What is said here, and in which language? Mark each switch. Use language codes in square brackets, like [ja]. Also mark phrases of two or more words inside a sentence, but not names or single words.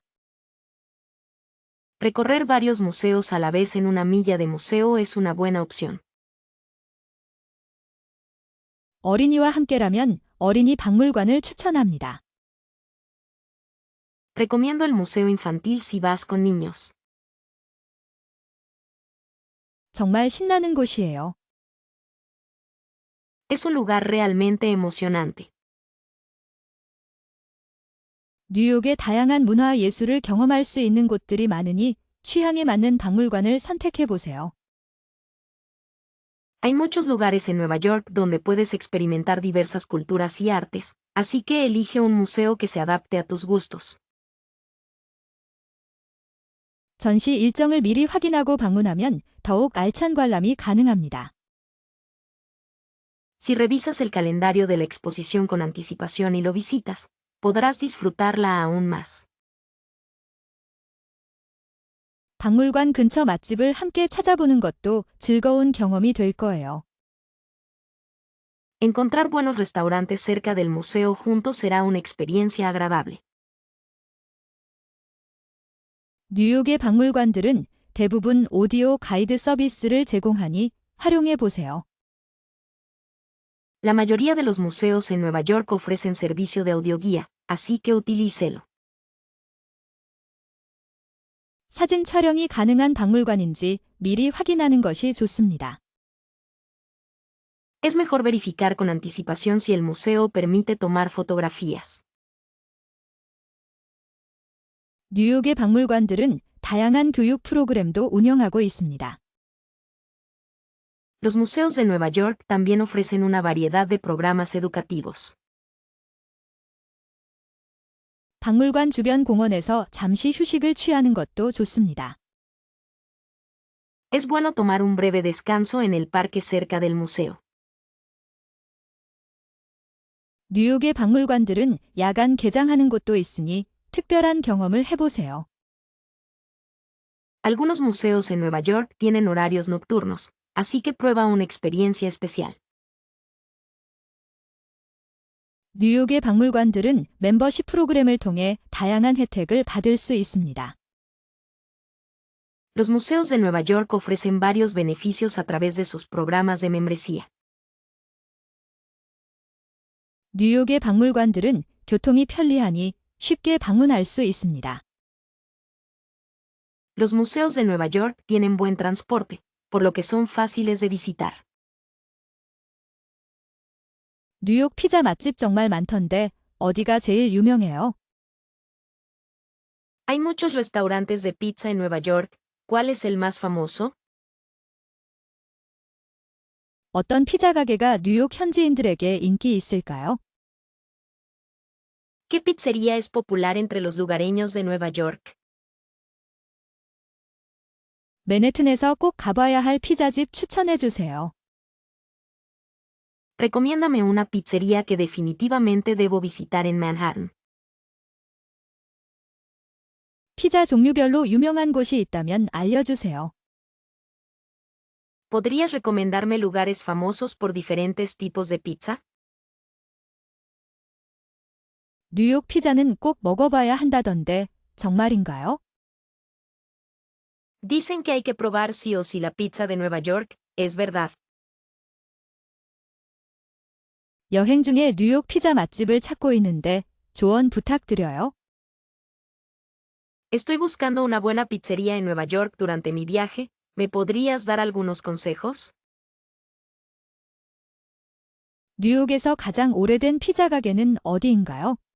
[es] Recorrer varios museos a la vez en una milla de museo es una buena opción. [ko] 어린이와 함께라면 어린이 박물관을 추천합니다. [es] Recomiendo el Museo Infantil si vas con niños. [ko] 정말 신나는 곳이에요. [es] Es un lugar realmente emocionante. [ko] 뉴욕의 다양한 문화 예술을 경험할 수 있는 곳들이 많으니 취향에 맞는 박물관을 선택해 보세요. [es] Hay muchos lugares en Nueva York donde puedes experimentar diversas culturas y artes, así que elige un museo que se adapte a tus gustos. [ko] 전시 일정을 미리 확인하고 방문하면 더욱 알찬 관람이 가능합니다. [es] Si revisas el calendario de la exposición con anticipación y lo visitas, podrás disfrutarla aún más. [ko] 박물관 근처 맛집을 함께 찾아보는 것도 즐거운 경험이 될 거예요. [es] Encontrar buenos restaurantes cerca del museo juntos será una experiencia agradable. [ko] 뉴욕의 박물관들은 대부분 오디오 가이드 서비스를 제공하니 활용해 보세요. [es] La mayoría de los museos en Nueva York ofrecen servicio de audioguía, así que utilícelo. [ko] 사진 촬영이 가능한 박물관인지 미리 확인하는 것이 좋습니다. [es] Es mejor verificar con anticipación si el museo permite tomar fotografías. [ko] 뉴욕의 박물관들은 다양한 교육 프로그램도 운영하고 있습니다. [es] Los museos de Nueva York también ofrecen una variedad de programas educativos. [ko] 박물관 주변 공원에서 잠시 휴식을 취하는 것도 좋습니다. [es] Es bueno tomar un breve descanso en el parque cerca del museo. [ko] 뉴욕의 박물관들은 야간 개장하는 곳도 있으니 특별한 경험을 해보세요. [es] Algunos museos en Nueva York tienen horarios nocturnos, así que prueba una experiencia especial. [ko] 뉴욕의 박물관들은 멤버십 프로그램을 통해 다양한 혜택을 받을 수 있습니다. [es] Los museos de Nueva York ofrecen varios beneficios a través de sus programas de membresía. [ko] 뉴욕의 박물관들은 교통이 편리하니 쉽게 방문할 수 있습니다. [es] Los museos de Nueva York tienen buen transporte, por lo que son fáciles de visitar. [ko] 뉴욕 피자 맛집 정말 많던데 어디가 제일 유명해요? [es] Hay muchos restaurantes de pizza en Nueva York. ¿Cuál es el más famoso? [ko] 어떤 피자 가게가 뉴욕 현지인들에게 인기 있을까요? [es] ¿Qué pizzería es popular entre los lugareños de Nueva York? [ko] 맨해튼에서 꼭 가봐야 할 피자집 추천해 주세요. [es] Recomiéndame una pizzería que definitivamente debo visitar en Manhattan. [ko] 피자 종류별로 유명한 곳이 있다면 알려주세요. [es] ¿Podrías recomendarme lugares famosos por diferentes tipos de pizza? [ko] 뉴욕 피자는 꼭 먹어봐야 한다던데 정말인가요? [es] Dicen que hay que probar sí o sí la pizza de Nueva York, ¿es verdad? [ko] 여행 중에 뉴욕 피자 맛집을 찾고 있는데 조언 부탁드려요. [es] Estoy buscando una buena pizzería en Nueva York durante mi viaje. ¿Me podrías dar algunos consejos? [ko] 뉴욕에서 가장 오래된 피자 가게는 어디인가요?